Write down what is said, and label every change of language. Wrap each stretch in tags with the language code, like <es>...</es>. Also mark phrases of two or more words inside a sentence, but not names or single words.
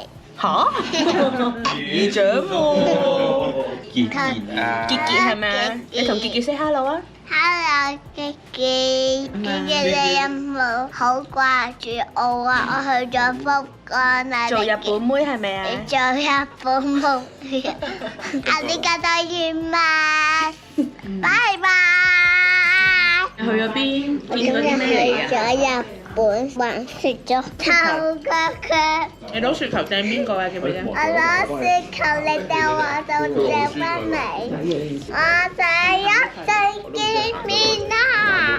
<yue>吓？姨丈喎。傑傑啊！傑傑係咪啊？你同傑傑</yue> <en>say hello</en> <yue>啊！ Hello，傑傑，傑傑你有冇好掛住我啊？我去咗福岡啊！做日本妹係咪啊？你做日本妹啊！</yue> <ja>ありがとうございます，</ja> <yue>拜拜。去咗邊？我見過啲咩嚟去啊？咗日本玩食咗透腳腳，你攞雪球掟邊個啊？記唔記得？我攞雪球你掟我就掟翻嚟，我哋一齊見面啦！</yue>